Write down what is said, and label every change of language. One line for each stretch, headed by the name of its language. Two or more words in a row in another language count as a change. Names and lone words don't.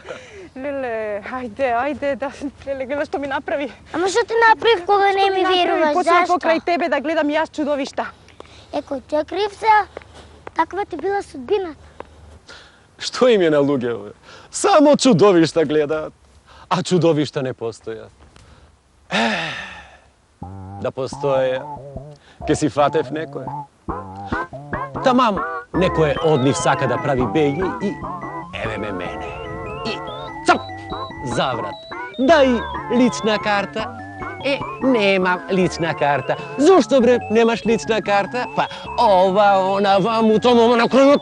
Macedonian: Леле, ајде, да, леле, гледа што ми направи. Ама што ти направив кога не ми веруваш? Почнав Зашто? покрај тебе да гледам јас чудовишта. Кој ти е крив се? Таква ти била судбината. Што им е на луѓето? Само чудовишта гледаат.
Serbian: a čudovišta ne postoja. Da postoje,
Macedonian: ке си фатев некое. Тамам, некое од нив сака да прави беги и еве ме мене. И цап, заврат. Дај лична карта. Немам лична карта. Зошто бре, немаш лична карта? Па, ова, она, ваму, тому, на крајот.